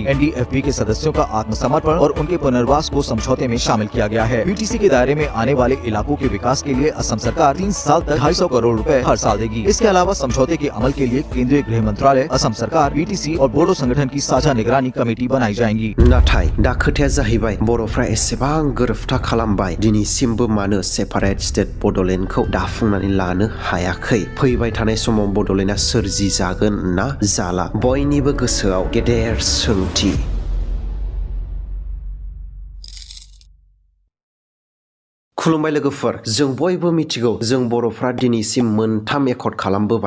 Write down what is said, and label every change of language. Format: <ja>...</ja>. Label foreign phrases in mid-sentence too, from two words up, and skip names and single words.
<hi>NDFB के सदस्यों का आत्मसमर्पण और उनके पुनर्वास को समझौते में शामिल किया गया है। BTC के दायरे में आने वाले इलाकों के विकास के लिए असम सरकार 3 साल तक 250 करोड़ रुपए हर साल देगी। इसके अलावा समझौते के अमल के लिए केंद्रीय गृह मंत्रालय, असम सरकार, BTC और बोडो संगठन की साझा निगरानी कमेटी बनाई जाएंगी।</hi> <brx>नाथाय दा खोथाया जाहैबाय बर'फ्रा एसेबां गोरोबथा खालामबाय दिनैसिमबो मानो</brx> <en>separate state</en> <brx>बड'लेण्डखौ दाफुंनानै लानो हायाखै। फैबाय थानाय समाव बड'लेण्डआ सोरजि जागोन ना जाला बयनिबो गोसोआव गेदेर सोंथि। खुलुमबाय लोगोफोर, जों बयबो मिथिगौ जों बर'फ्रा दिनैसिम 3 एकर्ड खालामबोबाय।</brx>